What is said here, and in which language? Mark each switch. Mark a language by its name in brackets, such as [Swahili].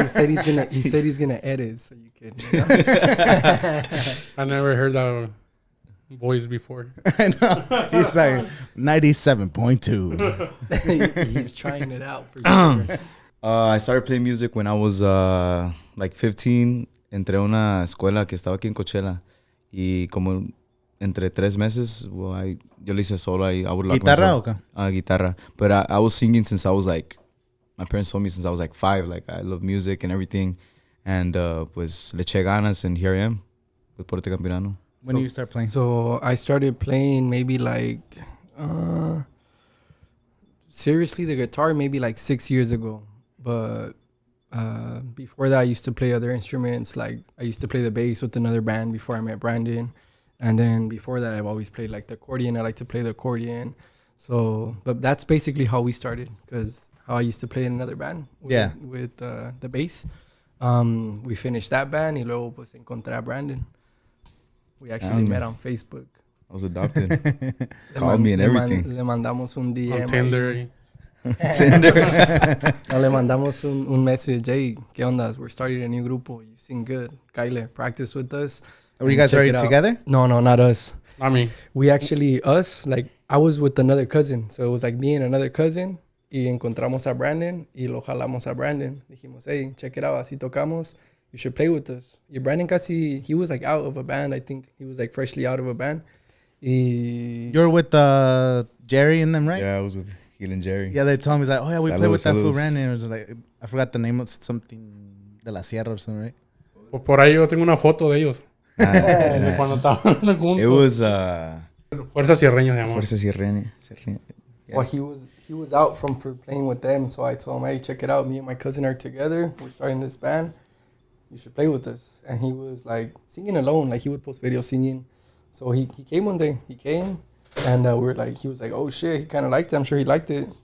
[English] He said he's gonna edit, so you can. You know? I never heard that voice before. I know. He's like 97.2. He's trying it out for sure. I started playing music when I was like 15. [Spanish] Entré a una escuela que estaba aquí en Coachella y como entre 3 meses, well, yo le hice solo. [English] I would like [Spanish] ¿Guitarra o qué? Guitarra. [English] But I was singing since I was like, my parents told me since I was like 5, like I love music and everything. And [Spanish] pues le eché ganas, [English] and here I am with Porte Campirano. When did you start playing? So I started playing maybe like, seriously, the guitar maybe like 6 years ago. But before that, I used to play other instruments. Like I used to play the bass with another band before I met Brandon. And then before that, I've always played like the accordion. I like to play the accordion. So, but that's basically how we started, because how I used to play in another band with the bass. We finished that band [Spanish] y luego pues encontré a Brandon. [English] We actually met on Facebook. I was adopted. Called me and everything. [Spanish] Le mandamos un DM. [English] On Tinder. [Spanish] No, le mandamos un message. Hey, ¿qué onda? [English] We're starting a new grupo. You sing good. Kyle, practice with us. Were you guys already together? No, not us. I mean, We actually, like, I was with another cousin. So it was like me and another cousin. [Spanish] Y encontramos a Brandon y lo jalamos a Brandon. Dijimos, hey, [English] check it out. [Spanish] Así tocamos. [English] You should play with us. Y Brandon he was like out of a band. I think he was like freshly out of a band. You're with Jerry and them, right? Yeah, I was with Gil and Jerry. Yeah, they told me, like, oh yeah, we played with that fool [Spanish] Saludos. [English] Brandon. It was like, I forgot the name of something [Spanish] de la Sierra [English] or something, right? [Spanish] por ahí yo tengo una foto de ellos. [English] Yeah. [Spanish] Cuando estaban juntos. [English] It was [Spanish] Fuerza Sierreña se llama. [English] Fuerza Sierreña. Yeah. Well, he was out for playing with them. So I told him, hey, check it out. Me and my cousin are together. We're starting this band. You should play with us. And he was like singing alone. Like he would post videos singing. So he came one day. He came and he was like, oh shit, he kind of liked it. I'm sure he liked it.